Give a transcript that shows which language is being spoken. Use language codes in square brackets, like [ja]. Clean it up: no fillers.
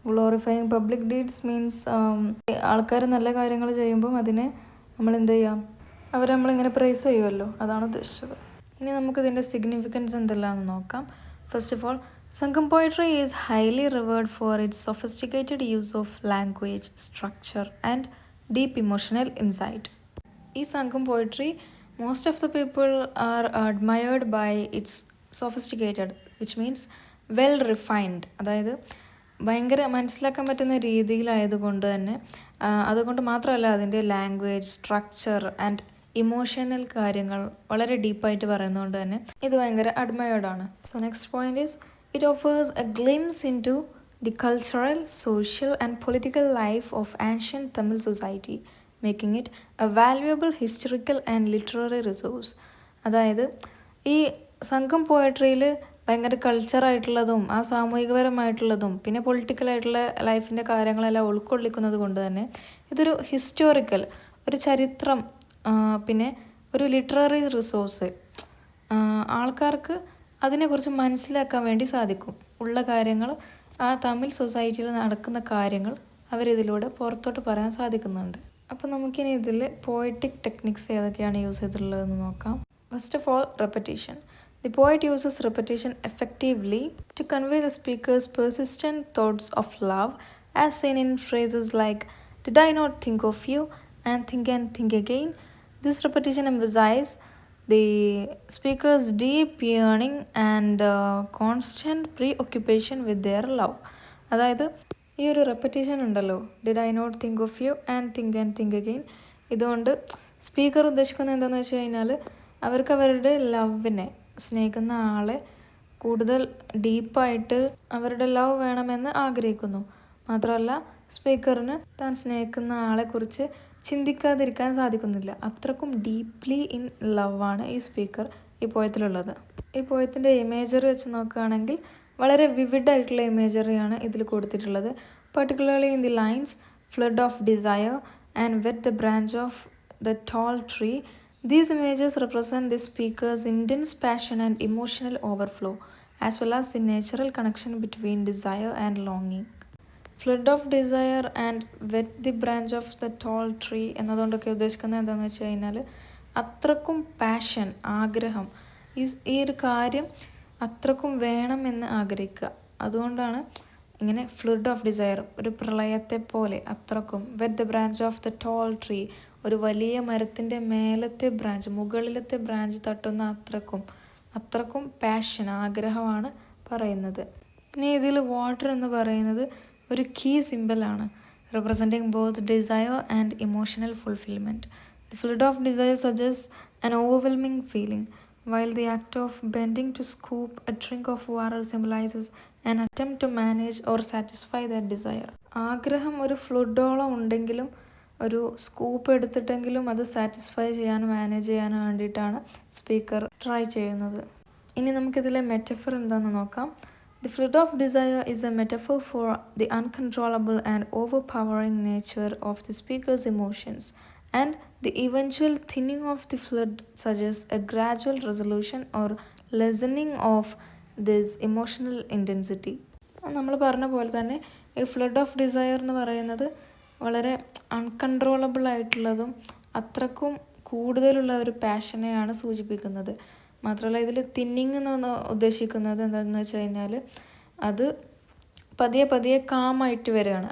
[en] glorifying public deeds means [ml] ആൾക്കാർ നല്ല കാര്യങ്ങൾ ചെയ്യുമ്പം അതിനെ നമ്മൾ എന്ത് ചെയ്യാം, അവരെ നമ്മളിങ്ങനെ പ്രൈസ് ചെയ്യുമല്ലോ, അതാണ് ഉദ്ദേശിച്ചത്. ഇനി നമുക്കിതിൻ്റെ സിഗ്നിഫിക്കൻസ് എന്തെല്ലാമെന്ന് നോക്കാം. [en] First of all, Sangam poetry is highly revered for its sophisticated use of language, structure and deep emotional insight. ഈ Sangam poetry most of the people are admired by its sophisticated, which means well refined. [ml] അതായത് ഭയങ്കര മനസ്സിലാക്കാൻ പറ്റുന്ന രീതിയിലായതുകൊണ്ട് തന്നെ, അതുകൊണ്ട് മാത്രമല്ല അതിൻ്റെ ലാംഗ്വേജ്, സ്ട്രക്ചർ ആൻഡ് ഇമോഷണൽ കാര്യങ്ങൾ വളരെ ഡീപ്പായിട്ട് പറയുന്നതുകൊണ്ട് തന്നെ ഇത് ഭയങ്കര അഡ്മയേർഡ് ആണ്. [en] So next point is, it offers a glimpse into the cultural, social and political life of ancient Tamil society, making it a valuable historical and literary resource. [ml] അതായത് ഈ സംഘം പോയട്രിയിൽ ഭയങ്കര കൾച്ചറായിട്ടുള്ളതും ആ സാമൂഹികപരമായിട്ടുള്ളതും പിന്നെ പൊളിറ്റിക്കലായിട്ടുള്ള ലൈഫിൻ്റെ കാര്യങ്ങളെല്ലാം ഉൾക്കൊള്ളിക്കുന്നത് കൊണ്ട് തന്നെ ഇതൊരു ഹിസ്റ്റോറിക്കൽ ഒരു ചരിത്രം പിന്നെ ഒരു ലിറ്റററി റിസോഴ്സ് ആൾക്കാർക്ക് അതിനെക്കുറിച്ച് മനസ്സിലാക്കാൻ വേണ്ടി സാധിക്കും. ഉള്ള കാര്യങ്ങൾ ആ തമിഴ് സൊസൈറ്റിയിൽ നടക്കുന്ന കാര്യങ്ങൾ അവരിതിലൂടെ പുറത്തോട്ട് പറയാൻ സാധിക്കുന്നുണ്ട്. അപ്പോൾ നമുക്കിനി ഇതിൽ പോയറ്റിക് ടെക്നിക്സ് ഏതൊക്കെയാണ് യൂസ് ചെയ്തിട്ടുള്ളതെന്ന് നോക്കാം. [en] First of all, repetition. The poet uses repetition effectively to convey the speaker's persistent thoughts of love, as seen in phrases like "Did I not think of you?" and think again." This repetition emphasizes the speaker's deep yearning and constant preoccupation with their love. [ml] അതായത് ഈ ഒരു repetition ഉണ്ടല്ലോ, [en] "Did I not think of you?" and think again. [ml] ഇതുകൊണ്ട് speaker ഉദ്ദേശിക്കുന്നത് എന്താണെന്ന് വെച്ച് കഴിഞ്ഞാൽ അവർക്ക് അവരുടെ ലവിനെ, സ്നേഹിക്കുന്ന ആളെ കൂടുതൽ ഡീപ്പായിട്ട് അവരുടെ ലവ് വേണമെന്ന് ആഗ്രഹിക്കുന്നു. മാത്രമല്ല സ്പീക്കറിന് താൻ സ്നേഹിക്കുന്ന ആളെക്കുറിച്ച് ചിന്തിക്കാതിരിക്കാൻ സാധിക്കുന്നില്ല. അത്രക്കും ഡീപ്ലി ഇൻ ലവാണ് ഈ സ്പീക്കർ ഈ പോയത്തിലുള്ളത്. ഈ പോയത്തിൻ്റെ ഇമേജറി വെച്ച് നോക്കുകയാണെങ്കിൽ വളരെ വിവിഡ് ആയിട്ടുള്ള ഇമേജറിയാണ് ഇതിൽ കൊടുത്തിട്ടുള്ളത്. [en] Particularly in the lines "flood of desire" and "wet the branch of the tall tree." These images represent the speaker's intense passion and emotional overflow, as well as the natural connection between desire and longing. "Flood of desire" [ml] and [en] "wet the branch of the tall tree" [ml] എന്നതുകൊണ്ടൊക്കെ ഉദ്ദേശിക്കുന്നത് എന്താണെന്ന് വെച്ച് കഴിഞ്ഞാൽ അത്രക്കും passion, ആഗ്രഹം, ഈ ഒരു കാര്യം അത്രക്കും വേണമെന്ന് ആഗ്രഹിക്കുക. അതുകൊണ്ടാണ് ഇങ്ങനെ [en] flood of desire, [ml] ഒരു പ്രളയത്തെ പോലെ അത്രക്കും. [en] "wet the branch of the tall tree", [ml] ഒരു വലിയ മരത്തിൻ്റെ മേലത്തെ ബ്രാഞ്ച്, മുകളിലത്തെ ബ്രാഞ്ച് തട്ടുന്ന അത്രക്കും പാഷൻ, ആഗ്രഹമാണ് പറയുന്നത്. പിന്നെ ഇതിൽ വാട്ടർ എന്ന് പറയുന്നത് ഒരു key സിമ്പലാണ്, [en] representing both desire and emotional fulfillment. The flood of desire suggests an overwhelming feeling, while the act of bending to scoop a drink of water symbolizes an attempt to manage or satisfy that desire. [ml] ആഗ്രഹം ഒരു ഫ്ലഡോളം ഉണ്ടെങ്കിലും ഒരു scoop എടുത്തിട്ടെങ്കിലും അത് satisfy ചെയ്യാനും manage ചെയ്യാനും വേണ്ടിയിട്ടാണ് speaker try ചെയ്യുന്നത്. ഇനി നമുക്കിതിലെ മെറ്റഫർ എന്താണെന്ന് നോക്കാം. [en] The flood of desire is a metaphor for the uncontrollable and overpowering nature of the speaker's emotions, and the eventual thinning of the flood suggests a gradual resolution or lessening of this emotional intensity. [ml] നമ്മൾ പറഞ്ഞ പോലെ തന്നെ ഈ flood of desire എന്ന് പറയുന്നത് വളരെ uncontrollable ആയിട്ടുള്ളതും അത്രക്കും കൂടുതലുള്ള ഒരു പാഷനെയാണ് സൂചിപ്പിക്കുന്നത്. മാത്രമല്ല ഇതിൽ തിന്നിങ് എന്ന് ഉദ്ദേശിക്കുന്നത് എന്താണെന്ന് വെച്ച് കഴിഞ്ഞാൽ അത് പതിയെ കാമായിട്ട് വരികയാണ്.